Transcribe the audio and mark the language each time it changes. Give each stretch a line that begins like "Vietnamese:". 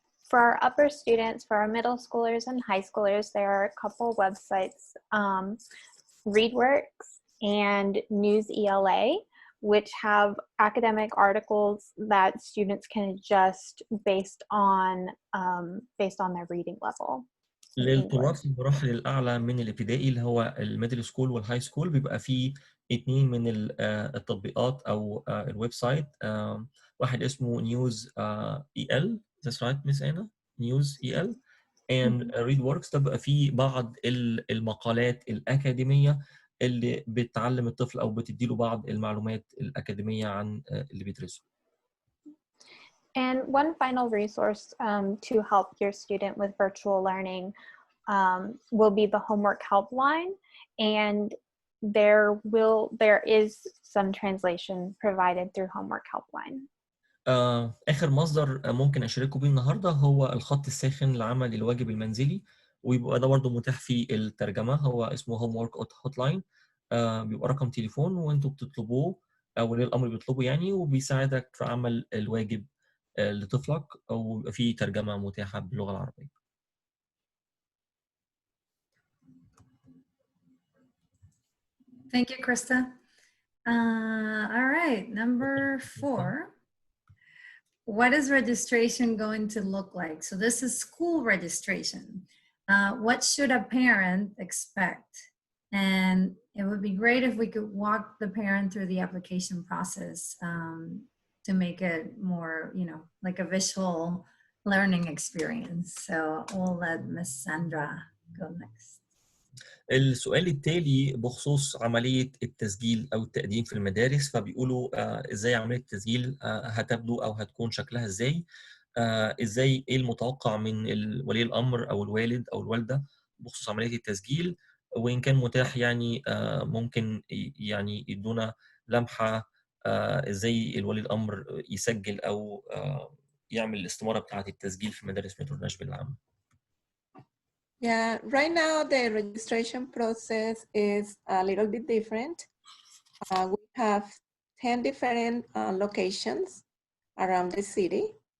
English: For our upper students, for our middle schoolers and high schoolers, there are a couple websites, ReadWorks and News ELA, which have academic articles that students can adjust based on their reading level.
Arabic: للطلاب في المراحل الأعلى من الابتدائي اللي هو الميدل سكول والهاي سكول بيبقى فيه 2 من التطبيقات أو الويب سايت، واحد اسمه نيوز EL.
English: That's right, Miss Anna?
Arabic: News EL and ReadWorks. ده بيبقى فيه بعض المقالات الأكاديمية اللي بتعلم الطفل أو بتديله بعض المعلومات الأكاديمية عن اللي بيدرسه.
English: And one final resource to help your student with virtual learning will be the homework helpline, and there is some translation provided through homework helpline.
Arabic: آخر مصدر ممكن أشاركه بيه النهاردة هو الخط الساخن لعمل الواجب المنزلي، ويبقى ده برضه متاح في الترجمة. هو اسمه
English: homework hotline،
Arabic: بيبقى رقم تليفون وانتوا بتطلبوه أو ولي الأمر بيطلبه يعني، وبيساعدك في عمل الواجب لطفلك، أو يبقى فيه ترجمة متاحة باللغة العربية.
English: Thank you, Krista. All right, number 4. what is registration going to look like? So this is school registration. What should a parent expect? And it would be great if we could walk the parent through the application process to make it more, you know, like a visual learning experience. So we'll let Miss Sandra go next.
Arabic: السؤال التالي بخصوص عملية التسجيل أو التقديم في المدارس، فبيقولوا إزاي عملية التسجيل هتبدو أو هتكون شكلها إزاي، إزاي إيه المتوقع من ولي الأمر أو الوالد أو الوالدة بخصوص عملية التسجيل، وإن كان متاح يعني ممكن يعني يدونا لمحة إزاي الولي الأمر يسجل أو يعمل الاستمارة بتاعة التسجيل في مدارس مترو ناشفيل العامة.
English: Yeah, right now the registration process is a little bit different. We have 10 different locations around the city.